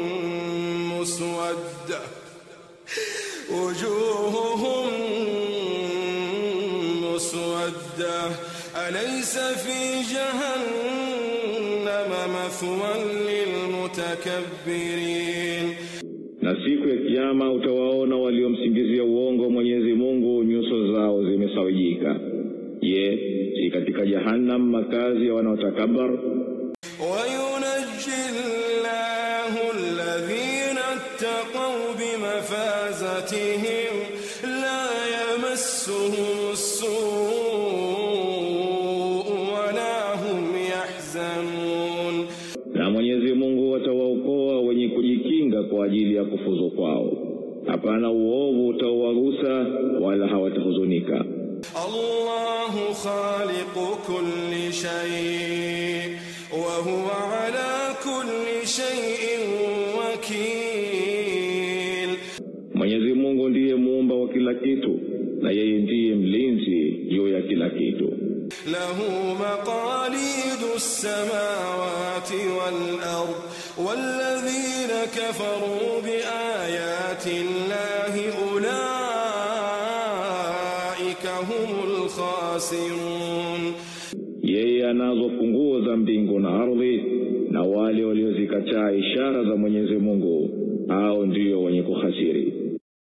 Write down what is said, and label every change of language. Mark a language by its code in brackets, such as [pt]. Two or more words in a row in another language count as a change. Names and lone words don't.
[ar] مسودة أليس في جهنم مثوى للمتكبرين. [sw] Na siku ya kiyama utawaona waliomsingizia uongo Mwenyezi Mungu nyuso zao zimesawijika. Je, si katika jahannam makazi ya wanaotakabar? [ar] وينجي الله الذين اتقوا بمفازتهم لا يمسهم السوء ولا هم يحزنون. [sw] Na Mwenyezi Mungu atawaokoa wenye kujikinga kwa ajili ya kufuzu kwao. Hapana uovu utawagusa wala hawatahuzunika. [ar] الله خالق كل شيء وهو على كل شيء وكيل. [sw] Mwenyezi Mungu ndiye muumba wa kila kitu, na yeye ndiye mlinzi juu ya kila kitu. [ar] له مقاليد السماوات والأرض والذين كفروا بآيات الله أولئك هم الخاسرون. [sw] Yeye anazo funguo za mbingu na ardhi, na wale waliozikataa ishara za Mwenyezi Mungu hao ndio wenye kuhasiri.